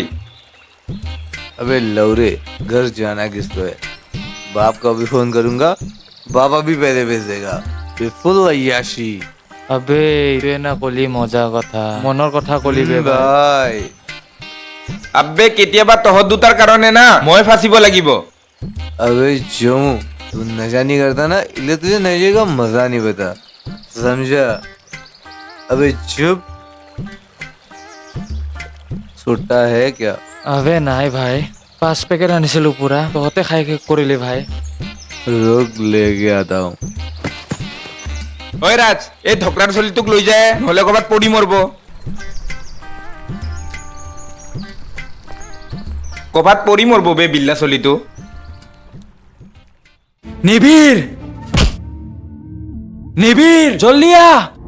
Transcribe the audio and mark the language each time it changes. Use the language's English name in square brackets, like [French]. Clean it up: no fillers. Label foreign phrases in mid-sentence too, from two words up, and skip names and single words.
[Hindi] अबे लौरे घर जाना किसको है बाप को भी फोन करूंगा बाबा भी पैसे भेज देगा ये फुल अय्याशी [Assamese] আবে এইটোৱে না কলি মজা কথা মনৰ কথা কলি বে ভাই [Hindi] भाई [Assamese] আব্বে কেতিয়াবা তহঁত দুটাৰ কাৰণে না মই ফাঁচিব লাগিব [Hindi] अबे जोमू तू नशा नहीं करता ना इसलिए तुझे नशे का मजा नहीं पता समझा अबे चुप छुट्टा है क्या [Assamese] আবে নাই ভাই 5 পেকেট আনিছিলো পুৰা তহঁতে খাই শেষ কৰিলি ভাই [Hindi] रुक लेके आता हूँ [Assamese] ঐ ৰাজ এই ঢকৰাৰ চলিটোক লৈ যায় নহ'লে ক'ৰবাত পৰি মৰব ক'ৰবাত পৰি মৰব বে বিল্লা চলিটো নিবিৰ নিবিৰ জলদি আহ